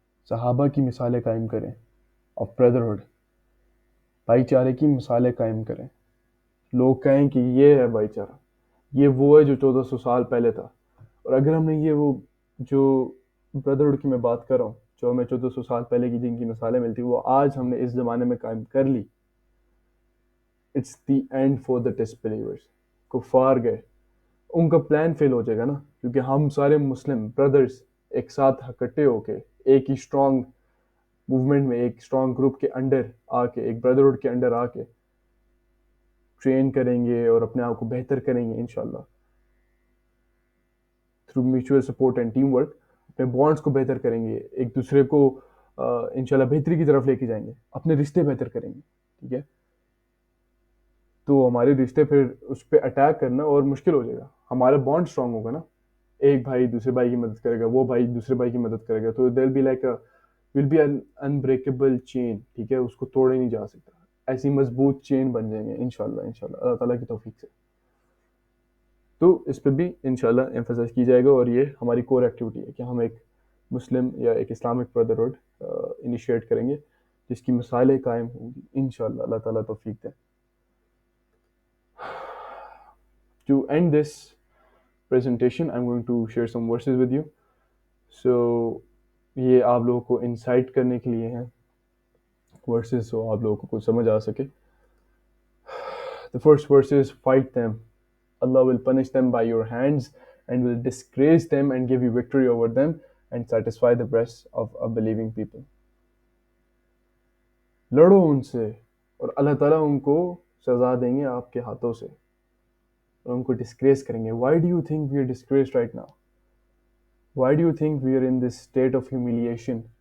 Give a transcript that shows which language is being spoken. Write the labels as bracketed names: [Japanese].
[Urdu] صحابہ کی مثالیں قائم کریں [English] of brotherhood, [Urdu] بھائی چارے کی مثالیں قائم کریں. لوگ کہیں کہ یہ ہے بھائی چارہ, یہ وہ ہے جو 1400 سال پہلے تھا. اور اگر ہم نے یہ وہ جو بردرہڈ کی میں بات کر رہا ہوں, جو ہمیں 1400 سال پہلے کی جن کی مثالیں ملتی, وہ آج ہم نے اس زمانے میں قائم کر لی. [English] It's the end for the disbelievers. [Urdu] کفار گئے, ان کا پلان فیل ہو جائے گا نا, کیونکہ ہم سارے مسلم بردرز ایک ساتھ اکٹھے ہو کے ایک ہی اسٹرانگ موومنٹ میں, ایک اسٹرانگ گروپ کے انڈر آ کے, ایک بردرہڈ کے انڈر آ کے ٹرین کریں گے اور اپنے آپ کو بہتر کریں گے انشاءاللہ [English] Through mutual support and team work. [Urdu] اپنے بانڈس کو بہتر کریں گے, ایک دوسرے کو انشاءاللہ بہتری کی طرف لے کے جائیں گے, اپنے رشتے بہتر کریں گے. ٹھیک ہے, تو ہمارے رشتے پھر اس پہ اٹیک کرنا اور مشکل ہو جائے گا. ہمارا بانڈ اسٹرانگ ہوگا نا, ایک بھائی دوسرے بھائی کی مدد کرے گا, وہ بھائی دوسرے بھائی کی مدد کرے گا, تو [English] There be like will be an unbreakable chain. [Urdu] ٹھیک ہے, اس کو توڑے نہیں جا سکتا. ایسی مضبوط چین بن جائیں گے انشاءاللہ اللہ تعالیٰ کی توفیق سے. تو اس پہ بھی انشاءاللہ ایمفسائز کی جائے گا, اور یہ ہماری کور ایکٹیویٹی ہے کہ ہم ایک مسلم یا ایک اسلامک بردرہڈ انیشیٹ کریں گے جس کی مثالیں قائم ہوں گی انشاءاللہ اللہ تعالیٰ توفیق دے. [English] To end this presentation, I'm going to share some verses with you. [Urdu] So یہ آپ لوگوں کو انسائٹ کرنے کے لیے ہیں verses, so آپ لوگوں کو کچھ سمجھ آ سکے. [English] The first verse is, fight them. Allah will punish them by your hands and will disgrace them and give you victory over them and satisfy the breasts of unbelieving people. [Urdu] لڑو ان سے اور اللہ تعالیٰ ان کو سزا دیں گے آپ کے ہاتھوں سے, اور ان کو ڈسگریس کریں گے. [English] Why do you think we are disgraced right now? Why do you think we are in this state of humiliation?